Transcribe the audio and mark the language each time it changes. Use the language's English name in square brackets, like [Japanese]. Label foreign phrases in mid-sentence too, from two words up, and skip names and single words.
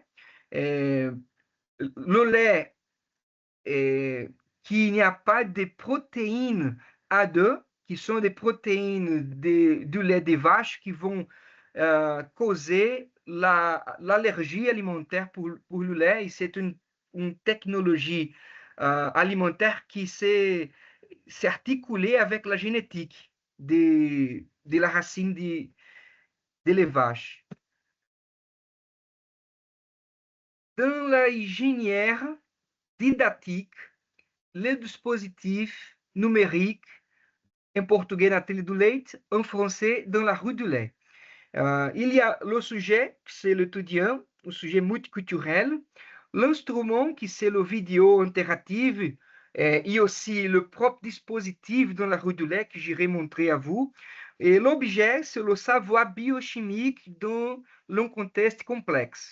[French] Et le lait, qu'il n'y a pas de protéines A2, qui sont des protéines du lait des vaches qui vont causer l'allergie alimentaire pour le lait, et c'est une technologie alimentaire qui s'est articulée avec la génétique de la racine de l'élevage. Dans la hygiène didactique, les dispositifs numériques, en [Portuguese] português na télé do leite, [French] en français dans la rue du lait. Il y a le sujet, c'est l'étudiant, le sujet multiculturel, l'instrument, qui c'est le vidéo interactive, et aussi le propre dispositif dans la rue du lait que j'irai montrer à vous. Et l'objet, c'est le savoir biochimique dans un contexte complexe.